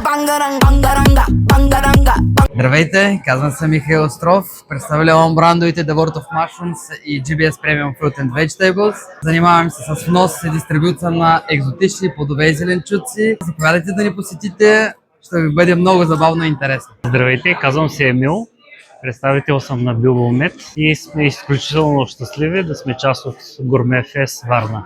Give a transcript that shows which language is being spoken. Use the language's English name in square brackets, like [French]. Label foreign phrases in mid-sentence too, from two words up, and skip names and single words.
[Bulgarian] Здравейте, казвам се Михаил Остров, представлявам брандовите The World of Mushrooms и GBS Premium Fruit and Vegetables. Занимавам се с внос и дистрибуция на екзотични плодове и зеленчуци. Заповядайте да ни посетите, ще ви бъде много забавно и интересно. Здравейте, казвам се Емил, представител съм на Билбомет и сме изключително щастливи да сме част от Гурме Фест Варна.